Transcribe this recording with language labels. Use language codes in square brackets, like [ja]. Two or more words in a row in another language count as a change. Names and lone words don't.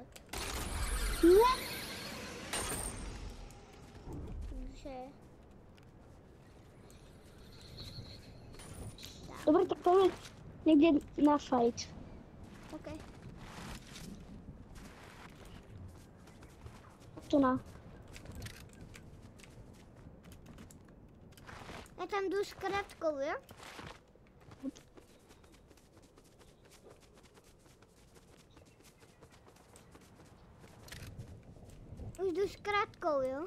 [sk] Ne. Takže... Dobre, tak poďme niekde na fight. OK. Tu na. [cs] Já tam jdu s kratkou, jo? Už jdu s kratkou, jo?